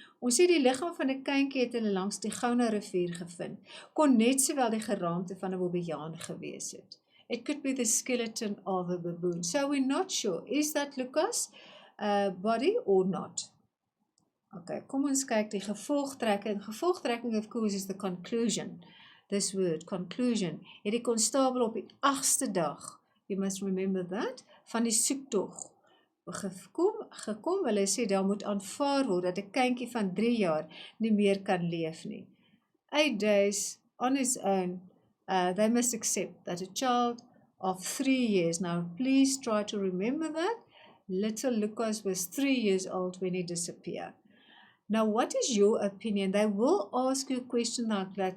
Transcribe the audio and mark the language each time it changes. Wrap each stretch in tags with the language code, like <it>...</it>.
<af>Ons sê die liggaam van 'n kindjie het hulle langs die Gouna rivier gevind, kon net sowel die geraamte van 'n bobbejaan gewees het.</af> <en>It could be the skeleton of a baboon. So we're not sure, is that Lukas' body or not?</en> <af>Okay, kom ons kyk die gevolgtrekking. Gevolgtrekking, of course,</af> <en>is the conclusion. This word, conclusion.</en> <af>Het die konstabel op die 8ste dag,</af> <en>you must remember that,</en> <af>van die soektog gekom, hulle sê daar moet aanvaar word dat 'n kindjie van 3 jaar nie meer kan leef nie.</af> <en>8 days on his own, they must accept that a child of 3 years, now please try to remember that, little Lucas was 3 years old when he disappeared. Now, what is your opinion? They will ask you a question like that.</en>